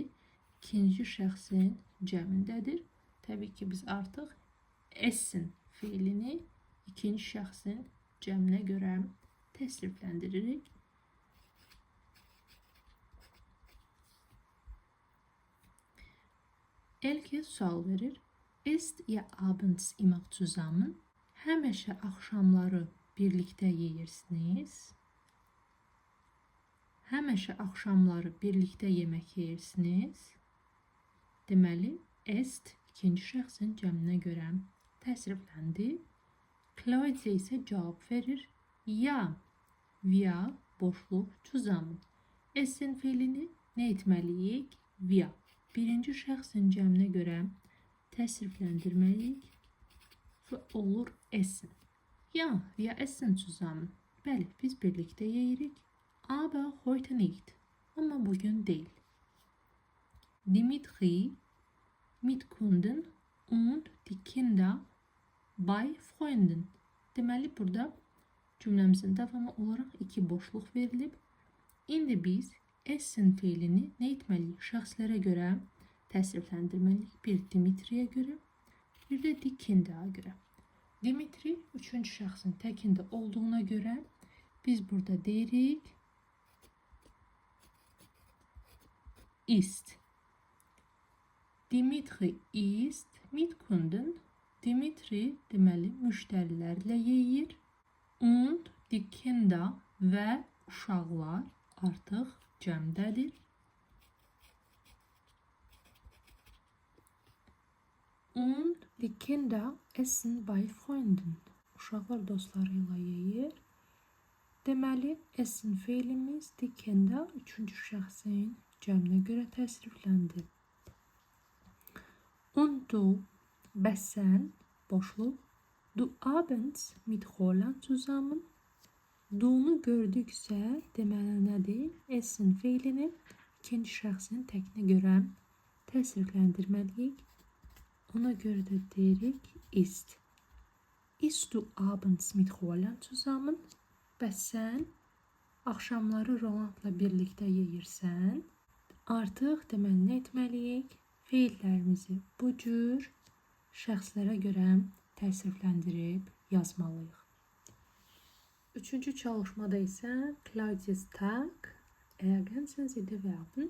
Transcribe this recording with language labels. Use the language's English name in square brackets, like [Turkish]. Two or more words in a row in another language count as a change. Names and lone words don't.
[Azerbaijani] İkinci şəxsin cəmindədir. Təbii ki, biz artıq esin feilini ikinci şəxsin cəminə görə təsrifləndiririk. Elke sual verir. [German] Ist ihr abends immer zusammen? [Azerbaijani] Həmişə axşamları birlikdə yeyirsiniz. Həmişə axşamları birlikdə yemək yeyirsiniz. Deməli, est ikinci şəxsin cəminə görə təsrifləndi. Claudia isə cavab verir. [German] Ya, wir boşluq zusammen. [Azerbaijani] Esin feilini nə etməliyik? Wir. Birinci şəxsin cəminə görə təsrifləndirməliyik və olur esin. [German] Ya, wir essen zusammen. [Azerbaijani] Bəli, biz birlikdə yeyirik. [German] Aber heute nicht. [Azerbaijani] Amma bugün deyil. [German] Dimitri mit Kunden und die Kinder bei Freunden. [Azerbaijani] Deməli, burada cümləmizin davamı olaraq iki boşluq verilib. İndi biz essen feilini nə etməliyik? Şəxslərə görə təsrifləndirməliyik. Bir Dimitriyə görə, bir də [German] die Kinder'a [Azerbaijani] görə. Dimitri üçüncü şəxsin təkində olduğuna görə biz burada deyirik ist. [German] Dimitri ist mit Kunden. [Azerbaijani] Dimitri deməli müştərilərlə yeyir. [German] Und die Kinder [Azerbaijani] və uşaqlar artıq cəmdədir. [German] Und die Kinder essen bei Freunden. [Azerbaijani] Uşaqlar dostlarıyla yeyir. Deməli, essen feilimiz [German] die Kinder [Azerbaijani] üçüncü şəxsin cəminə görə təsrifləndi. [German] Und du, [Azerbaijani] bəs sən, boşluq, [German] du abends mit Roland zusammen. [Azerbaijani] Du'nu gördüksə, deməli nədir? Essen feilini ikinci şəxsin təkinə görə təsrifləndirməliyik. Ona görə də deyirik ist. [German] Ist du abends mit Roland zusammen? [Azerbaijani] Bəs sən axşamları Rolandla birlikdə yeyirsən? Artıq deməli nə etməliyik? Feillərimizi bu cür şəxslərə görə təsrifləndirib yazmalıyıq. Üçüncü çalışmada isə [German] Claudius Tag, ergänzen Sie die Verben.